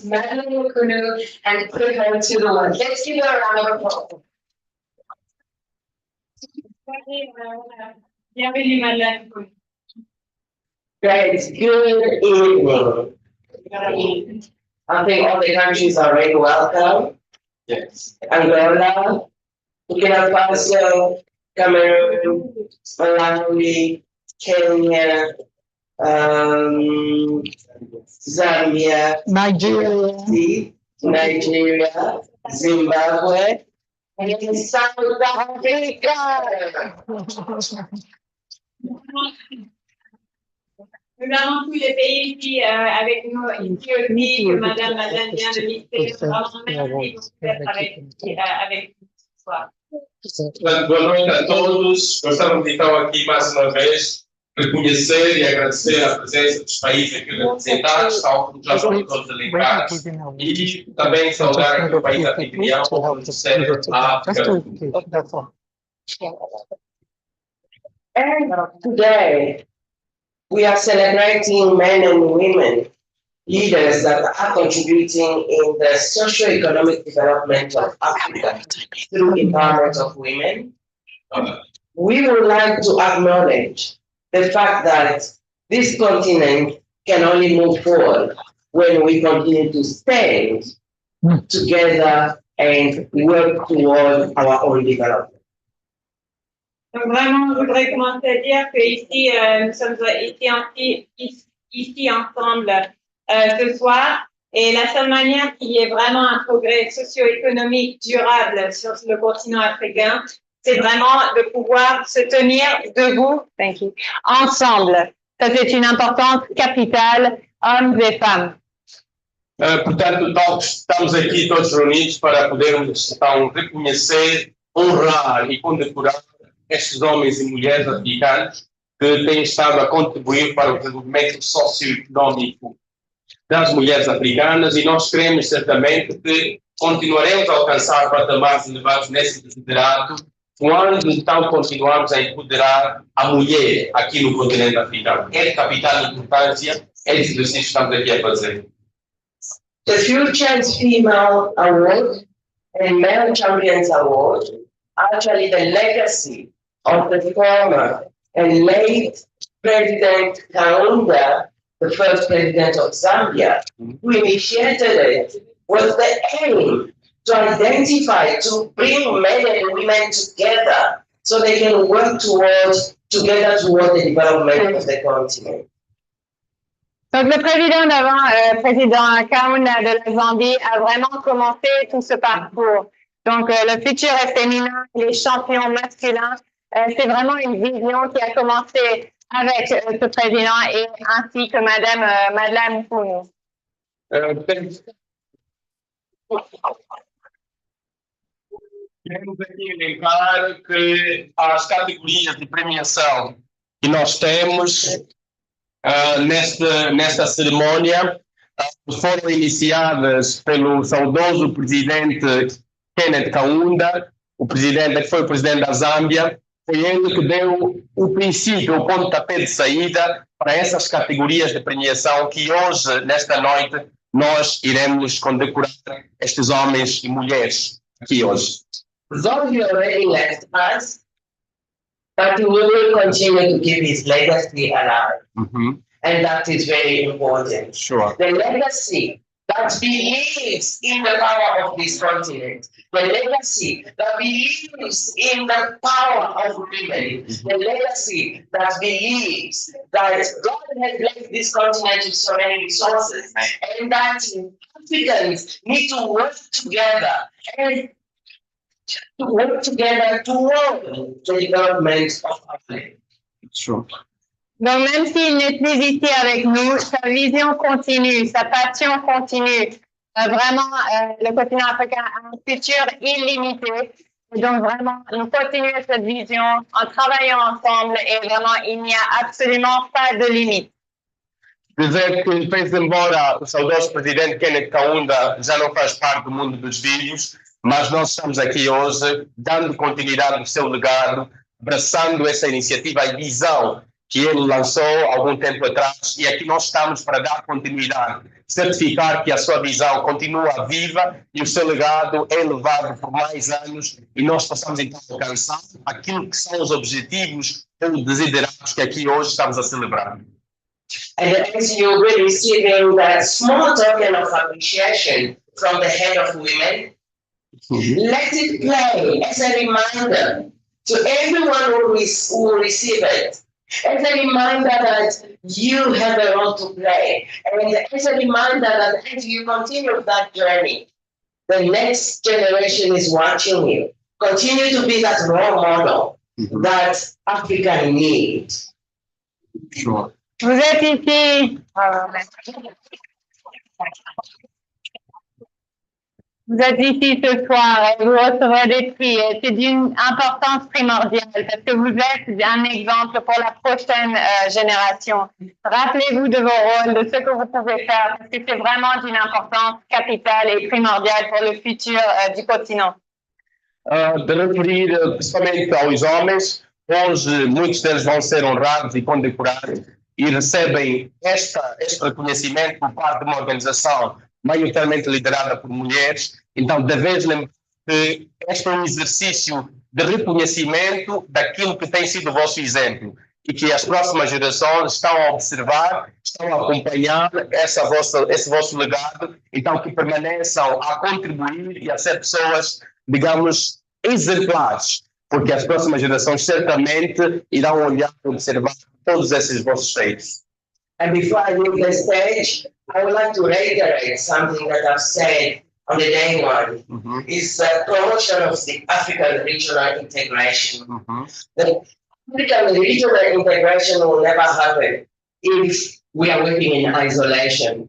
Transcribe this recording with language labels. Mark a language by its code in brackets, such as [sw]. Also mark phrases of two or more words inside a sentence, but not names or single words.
[en] Madeleine Nkuno and put her to the work. Let's give her a round of applause. [fr] Bienvenue, Madeleine. [en] Guys, good evening. I think all the countries are very welcome. Yes. Angola, Burkina Faso, Cameroon, Malawi, Kenya, Zambia, Nigeria, Nigeria, Zimbabwe, in South Africa. [fr] Nous avons tous les pays ici avec nous, ici aussi, que Madame Madeleine vient de lister. Vraiment, merci beaucoup d'être avec nous ce soir. [pt] Boa noite a todos. Gostamos de estar aqui mais uma vez, reconhecer e agradecer a presença dos países aqui representados, tal como já foram todos elencados, e também saudar aqui o país anfitrião, como disseram, a África do Sul. [en] And today, we are celebrating men and women, leaders that are contributing in the socio-economic development of Africa through empowerment of women. We would like to acknowledge the fact that this continent can only move forward when we continue to stand together and work toward our own development. [fr] Donc vraiment, je voudrais commencer à dire qu'ici, nous sommes ici ensemble ce soir. Et la seule manière qu'il y ait vraiment un progrès socio-économique durable sur le continent africain, c'est vraiment de pouvoir se tenir debout, ensemble. Ça, c'est une importance capitale, hommes et femmes. [pt] Portanto, estamos aqui todos reunidos para podermos então reconhecer, honrar e condecorar estes homens e mulheres africanos que têm estado a contribuir para o desenvolvimento socioeconómico das mulheres africanas, e nós queremos certamente que continuaremos a alcançar patamares elevados nesse desiderato quando então continuarmos a empoderar a mulher aqui no continente africano. É de capital importância esse exercício que estamos aqui a fazer. [en] The Future's Female Award and Male Champions Award are actually the legacy of the former and late President Kaunda, the first president of Zambia, who initiated it with the aim to identify, to bring men and women together so they can work together toward the development of the continent. [fr] Donc, le président d'avant, président Kaunda de la Zambie, a vraiment commencé tout ce parcours. Donc, le futur est féminin, les champions masculins, c'est vraiment une vision qui a commencé avec ce président et ainsi que Madame Madeleine Pounou. [pt] Queremos aqui lembrar que as categorias de premiação que nós temos nesta cerimônia foram iniciadas pelo saudoso presidente Kenneth Kaunda, que foi o presidente da Zâmbia. Foi ele que deu o princípio, o pontapé de saída para essas categorias de premiação que hoje, nesta noite, nós iremos condecorar estes homens e mulheres aqui hoje. [en] Zombie already left us, but he will continue to keep his legacy alive. And that is very important. Sure. The legacy that believes in the power of this continent, the legacy that believes in the power of women, the legacy that believes that God has blessed this continent with so many resources, and that Africans need to work together and toward the development of Africa. Sure. [fr] Donc, même s'il n'est plus ici avec nous, sa vision continue, sa passion continue. Vraiment, le continent africain a un futur illimité. Et donc, vraiment, nous continuons cette vision en travaillant ensemble et vraiment, il n'y a absolument pas de limite. [pt] Dizer que, fez embora o saudoso presidente Kenneth Kaunda já não faz parte do mundo dos vivos, mas nós estamos aqui hoje dando continuidade ao seu legado, abraçando essa iniciativa e visão que ele lançou há algum tempo atrás, e aqui nós estamos para dar continuidade, certificar que a sua visão continua viva e o seu legado é levado por mais anos e nós possamos então alcançar aquilo que são os objetivos ou desiderados que aqui hoje estamos a celebrar. [en] And as you will be receiving that small token of appreciation from the head of women, let it play as a reminder to everyone who will receive it, as a reminder that you have a role to play, and as a reminder that as you continue that journey, the next generation is watching you. continue to be that role model that Africa needs. Sure. [fr] Vous êtes ici. Vous êtes ici ce soir et vous recevrez des prix. Et c'est d'une importance primordiale parce que vous êtes un exemple pour la prochaine génération. Rappelez-vous de vos rôles, de ce que vous pouvez faire parce que c'est vraiment d'une importance capitale et primordiale pour le futur du continent. [pt] De referir principalmente aos homens, hoje muitos deles vão ser honrados e condecorados e recebem este reconhecimento por parte de uma organização maioritariamente liderada por mulheres. Então, devemos lembrar que este é um exercício de reconhecimento daquilo que tem sido o vosso exemplo e que as próximas gerações estão a observar, estão a acompanhar esse vosso legado, então que permaneçam a contribuir e a ser pessoas, digamos, exemplares, porque as próximas gerações certamente irão olhar e observar todos esses vossos feitos. [en] And before I leave the stage, I would like to reiterate something that I've said on the day one. Is the promotion of the African regional integration. The African regional integration will never happen if we are working in isolation.